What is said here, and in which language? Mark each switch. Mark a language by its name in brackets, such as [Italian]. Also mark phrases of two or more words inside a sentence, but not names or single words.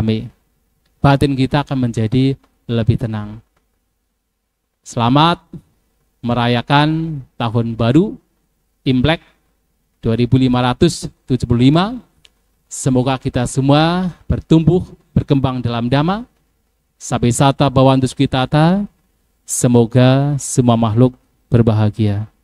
[Indonesian] Batin kita akan menjadi lebih tenang. Selamat merayakan tahun baru Imlek 2575. Semoga kita semua bertumbuh, berkembang dalam dhamma. [Pali] Sabe sata bhavantu sukhitata. [Indonesian] Semoga semua makhluk berbahagia.